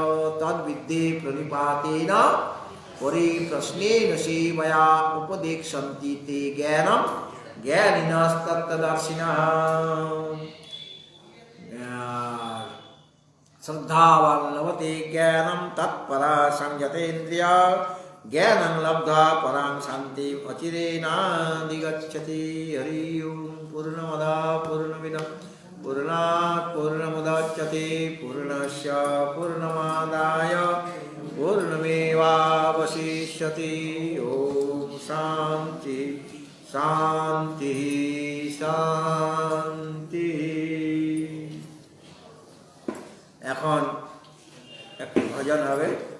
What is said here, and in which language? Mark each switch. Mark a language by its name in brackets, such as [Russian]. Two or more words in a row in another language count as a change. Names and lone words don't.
[Sanskrit] তদ্বিদ্যে প্রণিপাতেন পরিপ্রশ্নেন সেবয়া উপদেক্ষন্তি তে জ্ঞানম জ্ঞানিনস্তত্ত্বদর্শিনঃ। শ্রদ্ধাবান লভতে জ্ঞানম তৎপরা সংযতেন্দ্রিয়া জ্ঞানং লব্ধ্বা পরাং শান্তিম অচিরেণাধিগচ্ছতি। হরি ওম। পূর্ণমদঃ পূর্ণমিদং পূর্ণাৎ পূর্ণমুদচ্যতে পূর্ণস্য পূর্ণমাদায় পূর্ণমেবাবশিষ্যতি। ওম শান্তি শান্তি শান্তি। [Bangla] এখন একটি ভজন হবে।